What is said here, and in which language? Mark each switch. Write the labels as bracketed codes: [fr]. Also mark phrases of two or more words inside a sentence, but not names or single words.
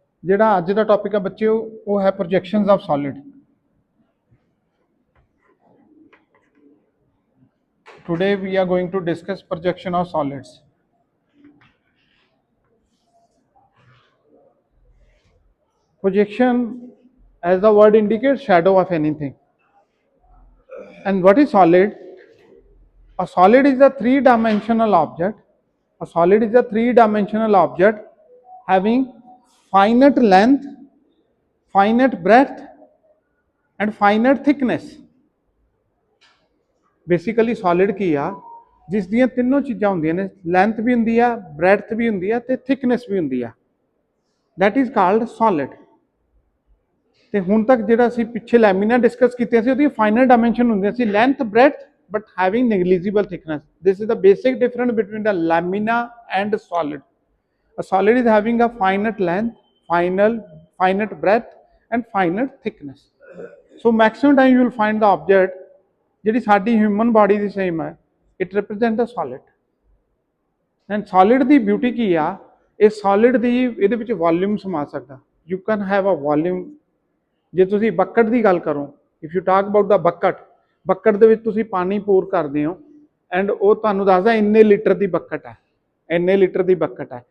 [pa] ਜਿਹੜਾ ਅੱਜ ਦਾ ਟੌਪਿਕ ਹੈ ਬੱਚਿਓ ਉਹ ਹੈ [en] projections of solid. Today we are going to discuss projection of solids. Projection, as the word indicates, shadow of anything. And what is solid? A solid is a three-dimensional object. A solid is a three-dimensional object having finite length, finite breadth, and finite thickness. basically solid [pa] ਕੀ ਆ ਜਿਸ ਦੀਆਂ ਤਿੰਨੋਂ ਚੀਜ਼ਾਂ ਹੁੰਦੀਆਂ ਨੇ, ਲੈਂਥ ਭੀ ਹੁੰਦੀ ਆ, ਬ੍ਰੈਥ ਭੀ ਹੁੰਦੀ ਆ ਤੇ ਥਿਕਨੈਸ ਭੀ ਹੁੰਦੀ ਆ, [en] that is called solid. [pa] ਤੇ ਹੁਣ ਤਕ ਜਿਹੜਾ ਅਸੀਂ ਪਿੱਛੇ [en] lamina discuss [pa] ਕੀਤੇ ਸੀ ਓਹਦੀ [en] final dimension [pa] ਹੁੰਦੀਆਂ ਸੀ [en] length breadth but having negligible thickness. this is the basic difference between the lamina and solid. a solid is having a finite length, finite breadth and finite thickness. So maximum time you will find the object [pa] ਜਿਹੜੀ ਸਾਡੀ [en] human body [pa] ਦੀ ਸੇਮ ਹੈ, [en] it represent a solid. and solid [pa] ਦੀ ਬਿਊਟੀ ਕੀ ਆ, ਇਹ ਸੋਲਿਡ ਦੀ ਇਹਦੇ ਵਿੱਚ ਵੋਲਿਊਮ ਸਮਾ ਸਕਦਾ। [en] you can have a volume. [pa] ਜੇ ਤੁਸੀਂ ਬੱਕਟ ਦੀ ਗੱਲ ਕਰੋ, [en] if you talk about the bucket [pa] ਦੇ ਵਿੱਚ ਤੁਸੀਂ ਪਾਣੀ ਪੋਰ ਕਰਦੇ ਹੋ ਐਂਡ ਉਹ ਤੁਹਾਨੂੰ ਦੱਸਦਾ ਇੰਨੇ ਲੀਟਰ ਦੀ ਬੱਕਟ ਹੈ, ਇੰਨੇ ਲੀਟਰ ਦੀ ਬੱਕਟ ਹੈ।